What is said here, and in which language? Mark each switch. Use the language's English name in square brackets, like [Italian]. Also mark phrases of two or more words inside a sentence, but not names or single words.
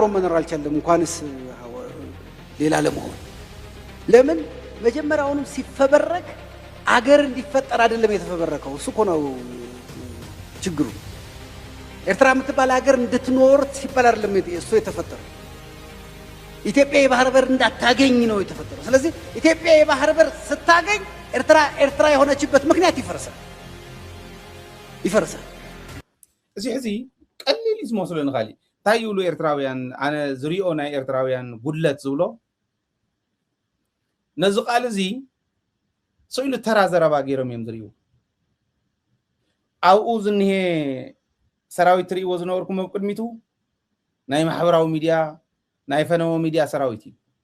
[Amharic] መኖር አልቻለም፣ እንኳንስ ሌላ ለመሆን። ለምን መጀመሪያውንም ሲፈበረክ አገር እንዲፈጠር አይደለም የተፈበረከው። እሱ እኮ ነው ችግሩ። ኤርትራ የምትባል ሀገር እንድትኖር ሲባል አይደለም እሱ የተፈጠረው። ኢትዮጵያ የባህር በር እንዳታገኝ ነው የተፈጠረው። ስለዚህ ኢትዮጵያ የባህር በር ስታገኝ ኤርትራ የሆነችበት ምክንያት ይፈርሳል። [Tigrinya] እዚ ቀሊል ዝመስሎ ንኻሊ እንታይ ይብሉ ኤርትራውያን ኣነ ዝሪኦ ናይ ኤርትራውያን ጉድለት ዝብሎ ነዚ ቃል እዚ ስኢሉ ተራ ዘረባ ገይሮም እዮም ዝርዩ ኣብኡ ዝኒሄ ሰራዊት ትሪእዎ ዝነበርኩም ኣብ ቅድሚቱ ናይ ማሕበራዊ ሚድያ ናይ ፈነወ ሚድያ ሰራዊት እዩ